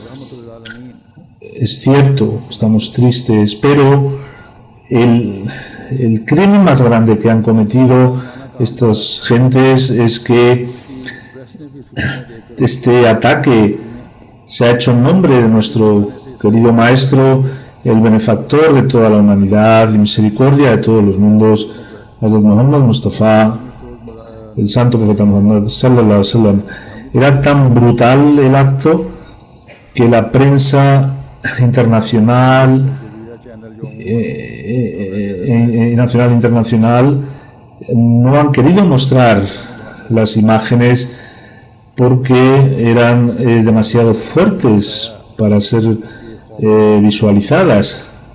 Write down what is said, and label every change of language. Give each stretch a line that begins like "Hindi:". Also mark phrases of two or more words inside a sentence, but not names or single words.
Spanish: Es cierto, estamos tristes, pero el crimen más grande que han cometido estas gentes es que este ataque se ha hecho en nombre de nuestro querido maestro, el benefactor de toda la humanidad y misericordia de todos los mundos, Hazrat Muhammad Mustafa, el santo profeta Muhammad
Arabic: صلى الله عليه وسلم.
Spanish: Era tan brutal el acto que la prensa internacional nacional e internacional no han querido mostrar las imágenes porque eran demasiado fuertes para ser visualizadas.